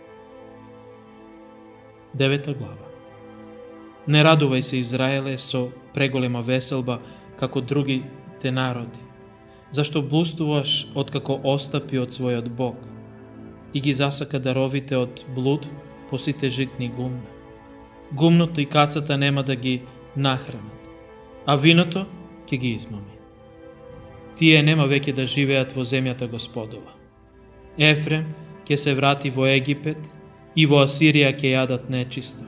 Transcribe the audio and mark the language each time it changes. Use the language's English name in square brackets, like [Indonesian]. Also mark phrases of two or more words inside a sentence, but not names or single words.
[Macedonian] 9. glava. Ne raduvaj se, Izraele, so pregolema veselba, kako drugi te narodi, zašto blustuvaš otkako ostapi od svoj Bog, i gi zasaka darovite od blud, posite žitni gumna. Gumното и кацата нема да ги нахранат, а виното ќе ги измами. Тие нема веќе да живеат во земјата Господова. Ефрем ќе се врати во Египет и во Асирија ќе јадат нечисто.